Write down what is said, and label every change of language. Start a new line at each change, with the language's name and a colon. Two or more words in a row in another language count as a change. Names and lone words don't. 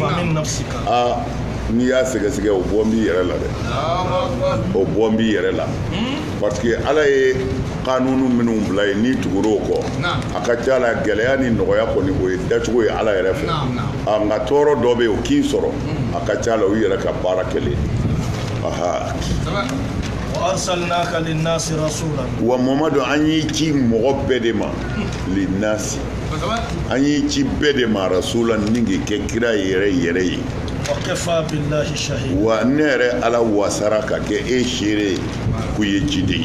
Bambara: n'i y'a sɛgɛsɛgɛ o bɔ n b'i yɛrɛ la dɛ o bɔ n b'i yɛrɛ la
French: parce que
Bambara: ala ye kanunu minnu bila ye n'i tugur'o kɔ a ka ca la gɛlɛya ni nɔgɔya kɔni o ye dacogo ye ala yɛrɛ fɛ nka tɔɔrɔ dɔ bɛ yen o k'i sɔrɔ a ka ca la o yɛrɛ ka baara kɛlen
Arabic: وأرسلناك للناس رسولا
Bambara: ومحمد an y'i ci mɔgɔ bɛɛ de ma linnasi an y'i ci bɛɛ de ma rasulan ni k'i kɛ kira yɛrɛ yɛrɛ ye
Arabic: وكفى بالله شهيدا
Bambara: wa ne yɛrɛ ala wasara ka kɛ e seere k'u ye ciden ye